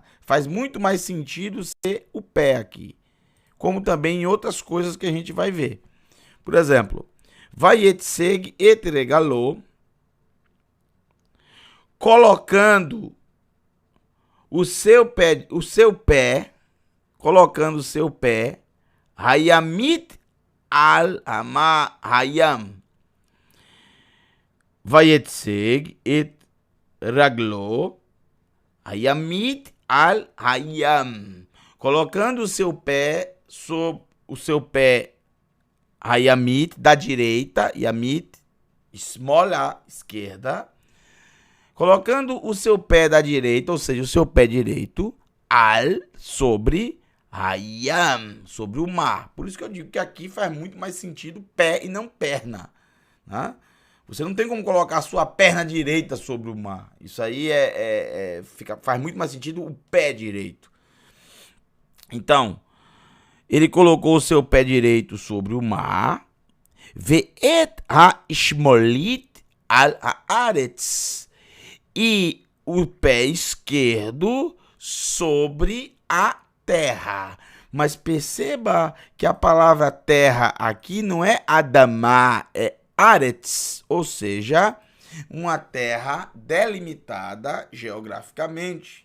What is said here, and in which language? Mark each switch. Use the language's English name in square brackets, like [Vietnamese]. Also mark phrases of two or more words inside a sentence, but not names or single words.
[Portuguese] Faz muito mais sentido ser o pé aqui, como também em outras coisas que a gente vai ver. Por exemplo, [Hebrew] ויצג את רגלו, [Portuguese] colocando o seu pé, [Hebrew] הימית על הים. ויצג את רגלו, הימית על הים. [Portuguese] Colocando o seu pé sobre o seu pé Hayamit, da direita, Yamit, esmola, esquerda. Colocando o seu pé da direita, ou seja, o seu pé direito, al, sobre Hayam, sobre o mar. Por isso que eu digo que aqui faz muito mais sentido pé e não perna. Né? Você não tem como colocar a sua perna direita sobre o mar. Isso aí faz muito mais sentido o pé direito. Então, ele colocou o seu pé direito sobre o mar. [Hebrew] ואת השמאלית על הארץ. [Portuguese] E o pé esquerdo sobre a terra. Mas perceba que a palavra terra aqui não é Adamá, é Aretz, ou seja, uma terra delimitada geograficamente.